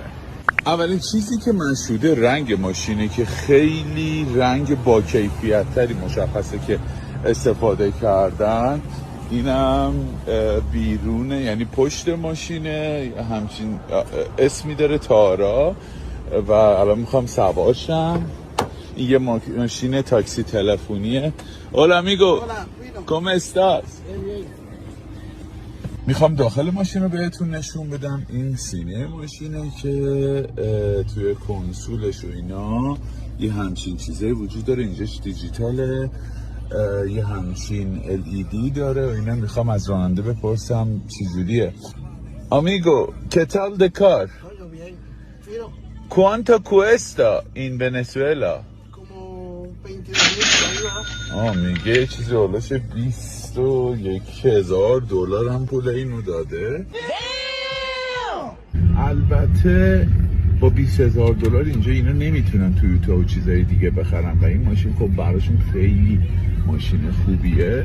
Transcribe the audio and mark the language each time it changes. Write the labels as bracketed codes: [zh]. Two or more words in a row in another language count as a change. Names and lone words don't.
[fa] اولین چیزی که مشهوده رنگ ماشینه که خیلی رنگ با کیفیت تری مشخصه که استفاده کردن. اینم بیرونه، یعنی پشت ماشینه، همچین اسمی داره تارا. و الان میخوام سوارشم. این یه ماشین تاکسی تلفنیه. [es] Hola amigo, ¿cómo estás? [fa] میخوام داخل ماشین رو بهتون نشون بدم. این سینه ماشینه که توی کنسولش و اینا یه همچین چیزایی وجود داره. اینجاش دیجیتاله، یه همچین LED داره و اینا. میخوام از راننده بپرسم چجوریه. [es] Amigo, ¿qué tal de car? ¿Cuánto cuesta en Venezuela? [fa] میگه چیزی حالاش $21,000 هم پول اینو داده. البته با $20,000 اینجا اینا نمیتونن تویوتا و چیزای دیگه بخرن و این ماشین خب براشون خیلی ماشین خوبیه.